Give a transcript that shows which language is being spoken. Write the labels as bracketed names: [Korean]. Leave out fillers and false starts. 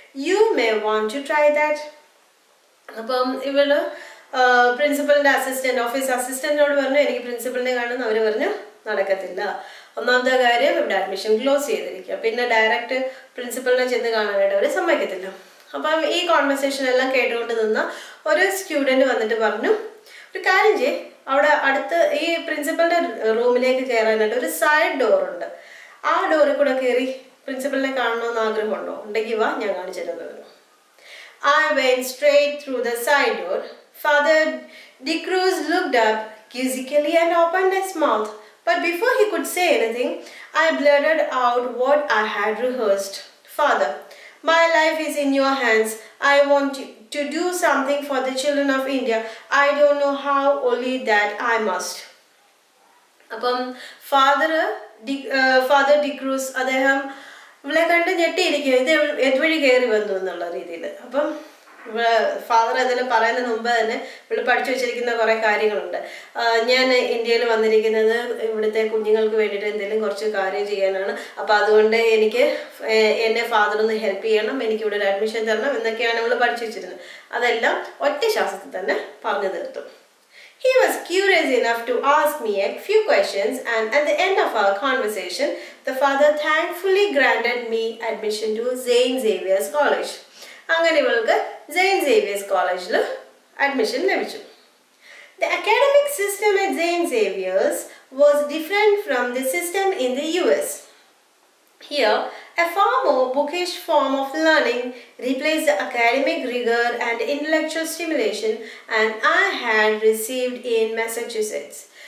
[English] You may want to try that." [Malayalam] അപ്പം ഇവള് പ്രിൻസിപ്പലിൻ്റെ office അസിസ്റ്റന്റിനോട് പറഞ്ഞു, എനിക്ക് പ്രിൻസിപ്പലിനെ കാണുന്നു. അവർ പറഞ്ഞു, നടക്കത്തില്ല. ഒന്നാമത്തെ കാര്യം ഇവിടെ അഡ്മിഷൻ ക്ലോസ് ചെയ്തിരിക്കുക, പിന്നെ ഡയറക്റ്റ് പ്രിൻസിപ്പലിനെ ചെന്ന് കാണാനായിട്ട് അവർ സമ്മതിക്കത്തില്ല. അപ്പം ഈ കോൺവെർസേഷൻ എല്ലാം കേട്ടുകൊണ്ട് നിന്ന ഒരു സ്റ്റുഡൻറ്റ് വന്നിട്ട് പറഞ്ഞു, ഒരു കാര്യം ചെയ്യ്, അവിടെ അടുത്ത് ഈ പ്രിൻസിപ്പലിൻ്റെ റൂമിലേക്ക് കയറാനായിട്ട് ഒരു സൈഡ് ഡോറുണ്ട്, ആ ഡോറിൽ കൂടെ കയറി പ്രിൻസിപ്പലിനെ കാണണമെന്ന് ആഗ്രഹമുണ്ടോ? ഉണ്ടെങ്കിൽ വാ, ഞാൻ കാണിച്ചു തരുമെന്ന് പറഞ്ഞു. [English] I went straight through the side door. Father De Cruz looked up quizzically and opened his mouth. But before he could say anything, I blurted out what I had rehearsed. "Father, my life is in your hands. I want to do something for the children of India. I don't know how, only that I must." [Malayalam] അപ്പം father father D'Cruz അദ്ദേഹം ഇവളെ കണ്ട് ഞെട്ടിയിരിക്കുക, ഇത് എതുവഴി കയറി വന്നു എന്നുള്ള രീതിയിൽ. അപ്പം ഫാദർ അതിന് പറയുന്നതിന് മുമ്പ് തന്നെ ഇവിടെ പഠിച്ചു വെച്ചിരിക്കുന്ന കുറേ കാര്യങ്ങളുണ്ട്. ഞാൻ ഇന്ത്യയിൽ വന്നിരിക്കുന്നത് ഇവിടുത്തെ കുഞ്ഞുങ്ങൾക്ക് വേണ്ടിയിട്ട് എന്തെങ്കിലും കുറച്ച് കാര്യം ചെയ്യാനാണ്, അപ്പം അതുകൊണ്ട് എനിക്ക് എന്നെ ഫാദറൊന്ന് ഹെൽപ്പ് ചെയ്യണം, എനിക്കിവിടെ ഒരു അഡ്മിഷൻ തരണം എന്നൊക്കെയാണ് നമ്മൾ പഠിച്ചു വെച്ചിരുന്നത്. അതെല്ലാം ഒറ്റ ശ്വാസത്തിൽ തന്നെ പറഞ്ഞു തീർത്തു. [English] He was curious enough to ask me a few questions, and at the end of our conversation, the father thankfully granted me admission to St. Xavier's College. [Malayalam] അങ്ങനെ ഇവൾക്ക് സെയിന്റ് സേവിയേഴ്സ് കോളേജിൽ അഡ്മിഷൻ ലഭിച്ചു. [English] The academic system at St. Xavier's was different from the system in the US. Here, a far more bookish form of learning replaced the academic rigor and intellectual stimulation and I had received in Massachusetts.